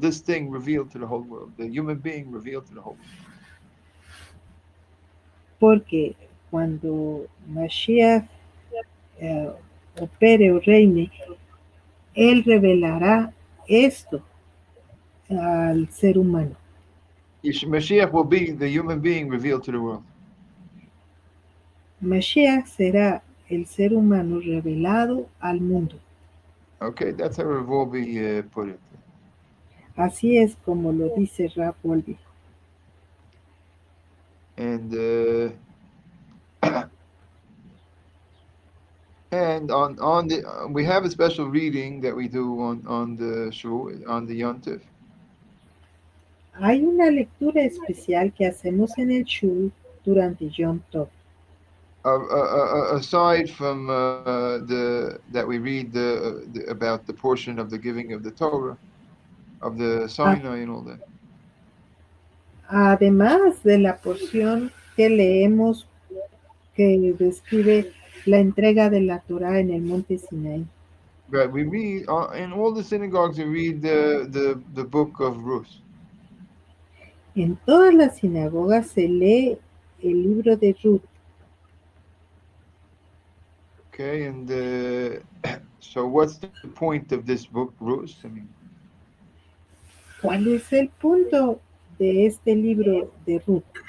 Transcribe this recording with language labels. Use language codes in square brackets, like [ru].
[en] This thing revealed to the whole world. The human being revealed to the whole world. [es] Porque cuando Mashiach eh, opere o reine, él revelará esto al ser humano. [en] Mashiach will be the human being revealed to the world. [es] Mashiach será el ser humano revelado al mundo. [en] Okay, that's how Rav Wolbe put it. [es] Así es como lo dice Rav Wolbe. [en] And and on the we have a special reading that we do on the on the Yontif. [es] Hay una lectura especial que hacemos en el Shul durante Yom Tov. [en] Aside from the that we read about the portion of the giving of the Torah, of the A- Sinai and all that. [es] Además de la porción que leemos que describe la entrega de la Torah en el monte Sinai. [en] Right, we read in all the synagogues. We read the book of Ruth. [es] En todas las sinagogas se lee el libro de Ruth. [en] Okay, and so what's the point of this book, Ruth? I mean, [es] ¿Cuál es el punto de este libro de Ruth?